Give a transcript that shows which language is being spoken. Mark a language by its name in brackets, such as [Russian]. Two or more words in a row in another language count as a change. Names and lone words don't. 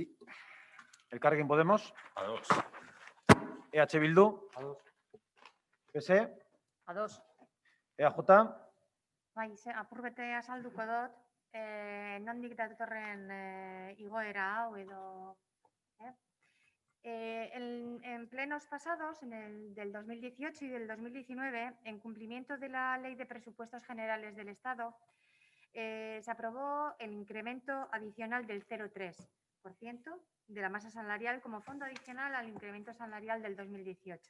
[Basque] Elkarrekin Podemos, A2. EH Bildu, PS, A2. EAJ, Bai, apur bete azalduko dut, nondik datorren igoera hau edo... [Spanish] En plenos pasados, del 2018 y del 2019, en cumplimiento de la Ley de Presupuestos Generales del Estado, se aprobó el incremento adicional del 0,3% de la masa salarial como fondo adicional al incremento salarial del 2018.